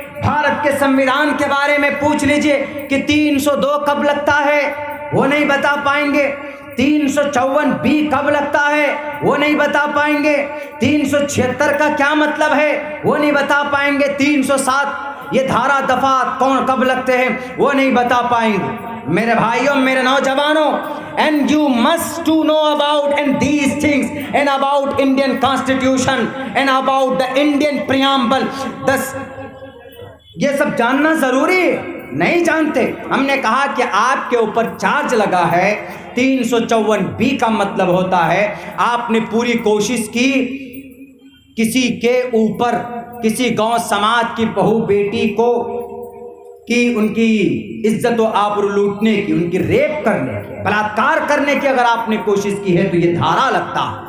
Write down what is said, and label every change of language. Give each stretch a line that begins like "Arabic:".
Urdu: بھارت کے سنویدھان کے بارے میں پوچھ لیجئے کہ 302 کب لگتا ہے؟ وہ نہیں بتا پائیں گے. 354 کب لگتا ہے؟ وہ نہیں بتا پائیں گے. 376 کا کیا مطلب ہے؟ وہ نہیں بتا پائیں گے. 307 یہ دھارا دفعات کون کب لگتے ہیں؟ وہ نہیں بتا پائیں گے. میرے بھائیوں، میرے نوجوانوں،
English: and you must to know about and these things and about Indian Constitution and about the Indian preamble.
Urdu: یہ سب جاننا ضروری ہے. نہیں جانتے. ہم نے کہا کہ آپ کے اوپر چارج لگا ہے. 354 کا مطلب ہوتا ہے آپ نے پوری کوشش کی کسی کے اوپر، کسی گاؤں سماج کی بہو بیٹی کو کی ان کی عزت و آبرو لوٹنے کی، ان کی ریپ کرنے کی، بلاత్కాر کرنے کی اگر آپ نے کوشش کی ہے تو یہ دھارا لگتا.